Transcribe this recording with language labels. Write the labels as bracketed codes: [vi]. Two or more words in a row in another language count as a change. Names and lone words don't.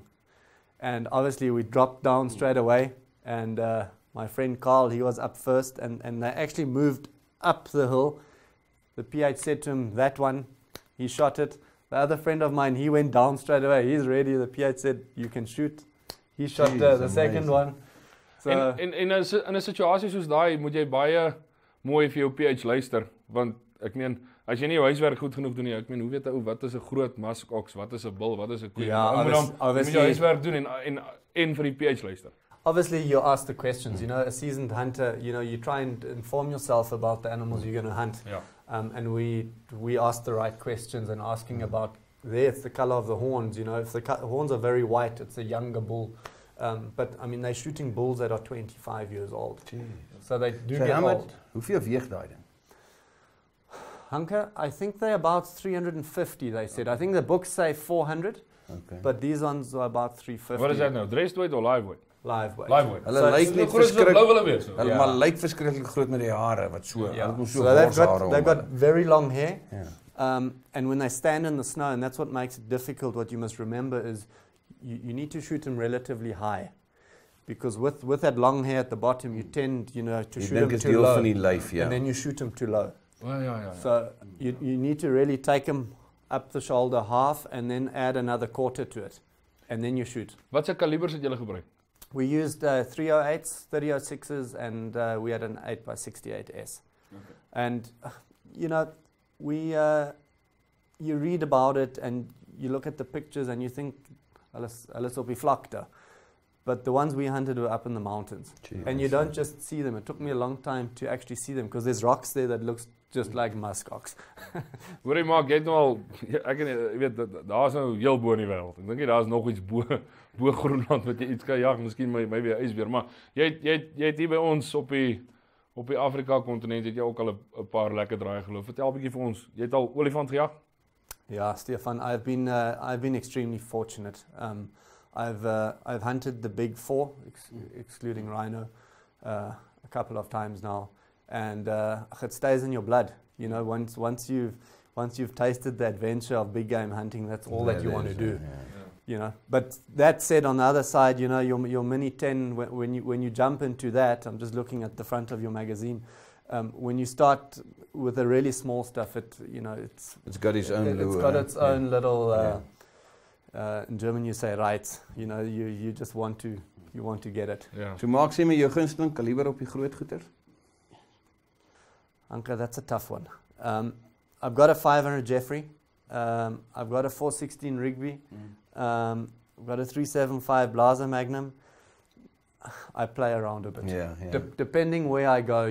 [en] And obviously we dropped down straight away, and my friend Carl, he was up first, and they actually moved up the hill. The PH said to him, "That one," he shot it. The other friend of mine, he went down straight away. He's ready. The PH said, "You can shoot." He shot the second one. [af] So in 'n situasie soos daai moet jy baie mooi vir jou PH luister, want ek meen, as jy nie jou huiswerk goed genoeg doen nie, ek meen, hoe weet jy wat is 'n groot muskox, wat is 'n bul, wat is 'n koei? Ja, jy moet jou huiswerk doen en vir die PH luister. [en] Obviously, you ask the questions. You know, a seasoned hunter, you know, you try and inform yourself about the animals you're going to hunt. Yeah. And we ask the right questions, and asking about it's the color of the horns. You know, if the horns are very white, it's a younger bull. But I mean, they're shooting bulls that are 25 years old. Jeez. So they do get old. [af] Hoeveel weeg daai dan? [en] Hanke, I think they're about 350, they said. I think the books say 400, but these ones are about 350. What is that now? Dressed weight or live weight? Live weight. [af] Hulle lyk net verskriklik. Hulle maar lyk verskriklik groot met die hare wat so. [en] So they've got very long hair. Yeah. And when they stand in the snow, and that's what makes it difficult, what you must remember is you need to shoot them relatively high. Because with that long hair at the bottom, you tend, to shoot them too low. And then you shoot them too low. So you need to really take them up the shoulder half, and then add another quarter to it. And then you shoot. [af] Wat se kalibers het julle gebruik? [en] We used 308s, 3006s, and we had an 8x68S. Okay. And, you read about it, and you look at the pictures, and you think, [af] alles op die vlakte. [en] but the ones we hunted were up in the mountains. Gee, And you don't just see them. It took me a long time to actually see them because there's rocks there that looks just like muskox. [af] Hoorie Mark, jy het nou al ek weet daar's nou heel bo in die wêreld. Ek dink jy daar's nog iets bo Groenland wat jy iets kan jag, miskien maybe 'n ysbeer, maar jy het hier by ons op die Afrika kontinent het jy ook al 'n paar lekker draaie geloof. Vertel 'n bietjie vir ons. Jy het al olifant gejag? [en] Yeah, Stefan, I've been extremely fortunate. I've hunted the big four, excluding rhino, a couple of times now, and it stays in your blood. You know, once you've tasted the adventure of big game hunting, that's all that you want to do. You know, but that said, on the other side, you know, your Mini 10, when you jump into that, I'm just looking at the front of your magazine. When you start with the really small stuff, it's got its own lure. It's got its own little. In German, you say rights. You know, you just want to get it. Yeah. [af] So maak sê my jou gunsteling kaliber op die groot goeters? [en] Anke, that's a tough one. I've got a 500 Jeffrey. I've got a 416 Rigby. I've got a 375 Blaser Magnum. I play around a bit. Depending where I go.